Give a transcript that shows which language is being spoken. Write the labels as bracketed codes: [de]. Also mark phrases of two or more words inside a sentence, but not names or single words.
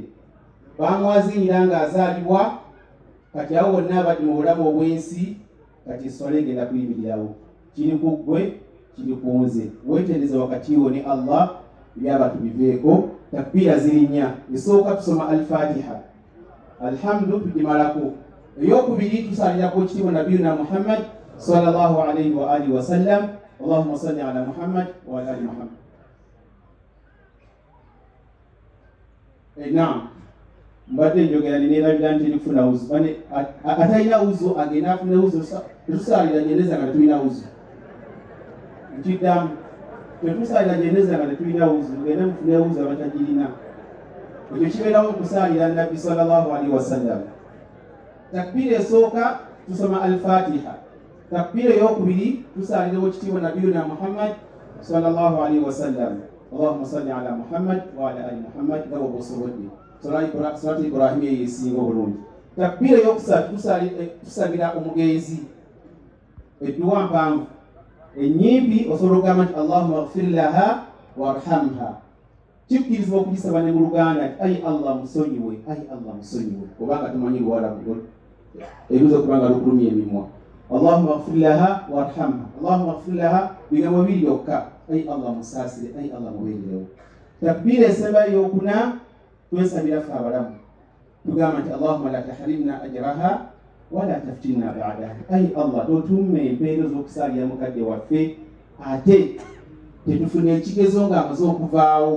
[lg] Bamwaziinira ng'azaalibwa, kati awo bonna abadde mu bulamu obw'ensi, kati esswala egenda kuyimirirawo. Kiri ku ggwe, kiri ku nze. Weetereze wakati wo ne Allah, byaba tubiveeko. Takbira ziri 4. Esooka tusoma al-Fatiha, alhamdu tugimalako. Eyokubiri tusaalirako ekitiibwa [ar] نبينا محمد صلى الله عليه وعلى آله وسلم. اللهم صل على محمد وعلى آل محمد. [lg] Naam, mbadde njogera neerabira nti erikufuna wuzu. Atalina wuzu agenda afune wuzu. Tetusaalira jeneza nga tetulina wuzu. Nkiddamu, tetusaalira jeneza nga tetulina wuzu. Tugende mufune wuzu abatagirina. Ekyo kibeerawo okusaalira Nabbi [ar] صلى الله عليه وسلم. [lg] Takbira esooka tusoma al-Fatiha. Takbira eyokubiri tusaalirawo ekitiibwa [ar] نبينا محمد صلى الله عليه وسلم. اللهم صل على محمد وعلى آل محمد [lg] nga bwe osobodde. [ar] صلاة إبراهيم [lg] yeesinga obulungi. Takbira eyokusatu tusabira omugenzi edduwa mpanvu ennyimpi, osobola okugamba nti [ar] اللهم اغفر لها وارحمها. [lg] Kikkirizibwa okugisaba ne mu Luganda nti ayi Allah musonyiwe, ayi Allah musonyiwe, kubanga tumanyi Luwarabu ebiza okubanga lukulumya emimwa. [ar] اللهم اغفر لها وارحمها. اللهم اغفر لها [lg] bigambo biri byokka, ayi Allah musaasire, ayi Allah mubeerewo. Takbira esembayo eyokuna twesabira ffe abalamu, tugamba nti [ar] اللهم لا تحرمنا أجرها ولا تفتنا بعدها. [lg] Ayi Allah totumme empeero z'okusaalira mukadde waffe ate tetufuna ekigezo ng'amaze okuvaawo.